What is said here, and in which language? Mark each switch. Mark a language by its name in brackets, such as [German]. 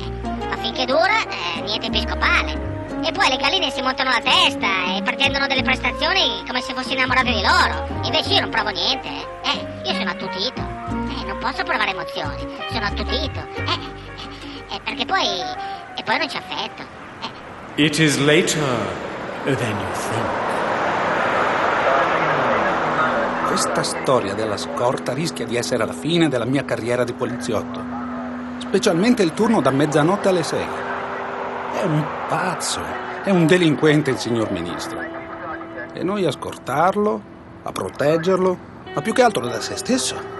[Italian] Ma finché dura, niente episcopale. E poi le galline si montano la testa e pretendono delle prestazioni come se fossi innamorato di loro. Invece io non provo niente, Io sono attutito. Non posso provare emozioni, sono attutito, Perché poi... e poi non c'è affetto. [English] It is later than you think. [Italian] Questa storia della scorta rischia di essere la fine della mia carriera di poliziotto. specialmente il turno da mezzanotte alle 6. È un pazzo, è un delinquente il signor ministro. E noi a scortarlo, a proteggerlo, ma più che altro da se stesso.